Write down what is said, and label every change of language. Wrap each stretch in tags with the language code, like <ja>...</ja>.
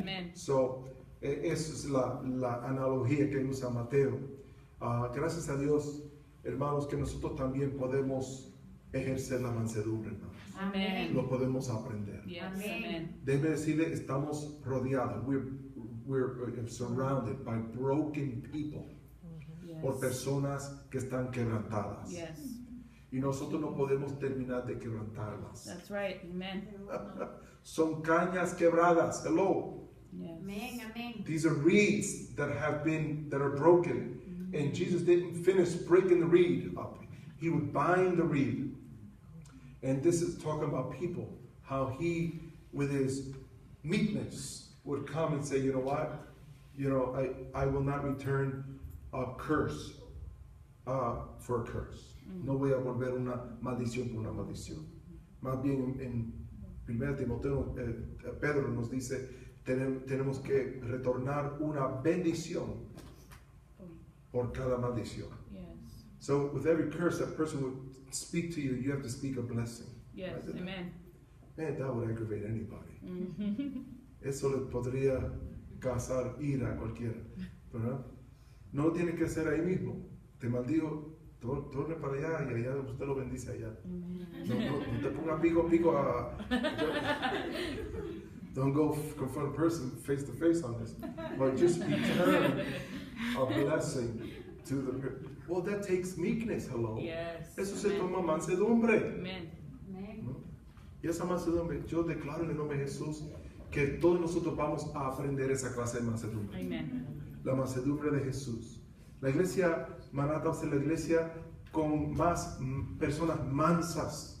<en>Amen.</en> <es>So, esa es la analogía que usa Mateo. Gracias a Dios, hermanos, que nosotros también podemos ejercer la mansedumbre, hermanos.</es> <en>Amen.</en> <es>Lo podemos aprender.</es> <en>Yes. Amen.</en> <es>Déjeme decirle, estamos rodeados.</es> <en>We're surrounded by broken people.</en> <es>Por personas que están quebrantadas.</es> <en>Yes.</en> <es>Y nosotros no podemos terminar de quebrantarlas.</es> <en>That's right. Amen.</en> <es>Son cañas quebradas. Hello.</es> <en>Yes.</en> <es>Amén, amén.</es> <en>These are reeds that are broken. And Jesus didn't finish breaking the reed up. He would bind the reed. And this is talking about people. How he, with his meekness, would come and say, you know what? You know, I will not return a curse for a curse.</en> <es>No voy a volver una maldición</es> <en>por una maldición.</en> <es>Más bien en 1 Timoteo, Pedro nos dice, tenemos que retornar una bendición por cada maldición.</es> <en>Yes. So with every curse that person would speak to you, you have to speak a blessing. Yes. Right? Amen. Man, that would aggravate anybody. Mm-hmm.</en> <es>Eso le podría causar ira a cualquiera, ¿verdad? No lo tiene que hacer ahí mismo. Te maldigo, torne para allá y allá usted lo bendice allá. No te ponga pico a...</es> <en>Don't go confront a person face to face on this, but just return a blessing to the person. Well, that takes meekness, hello. Yes.</en> <es>Eso se</es> <en>Amen.</en> <es>toma mansedumbre.</es> <en>Amen.</en> <es>¿No? Y esa mansedumbre, yo declaro en el nombre de Jesús que todos nosotros vamos a aprender esa clase de mansedumbre.</es> <en>Amen.</en> <es>La mansedumbre de Jesús. La iglesia Maranatha es la iglesia con más personas mansas</es>